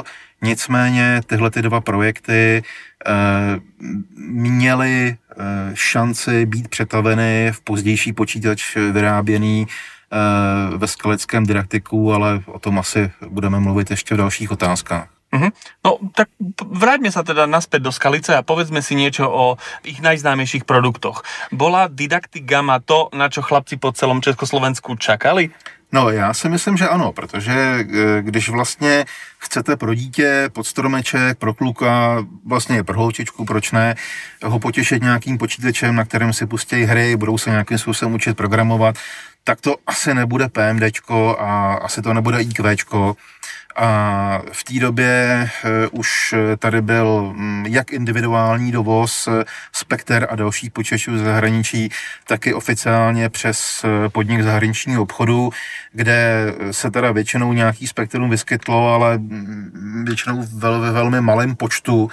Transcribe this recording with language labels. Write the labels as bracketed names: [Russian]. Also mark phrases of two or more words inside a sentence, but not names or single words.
[Czech] Nicméně tyhle 2 projekty měly šanci být přetaveny v pozdější počítač vyráběný ve skeleckém didaktiku, ale o tom asi budeme mluvit ještě v dalších otázkách. [Slovak] No, tak vráťme sa teda naspäť do Skalice a povedzme si niečo o ich najznámejších produktoch. Bola Didaktik Gamma to, na čo chlapci po celom Československu čakali? [Czech] No, já si myslím, že ano, protože když vlastně chcete pro dítě, pod stromeček, pro kluka, vlastně pro holčičku, proč ne, ho potěšit nějakým počítačem, na kterém si pustí hry, budou se nějakým způsobem učit programovat, tak to asi nebude PMDčko a asi to nebude IQčko, A v té době už tady byl jak individuální dovoz Spectre a dalších počítačů z zahraničí, tak i oficiálně přes podnik zahraničního obchodu, kde se teda většinou nějaký Spectrum vyskytlo, ale většinou ve velmi malém počtu.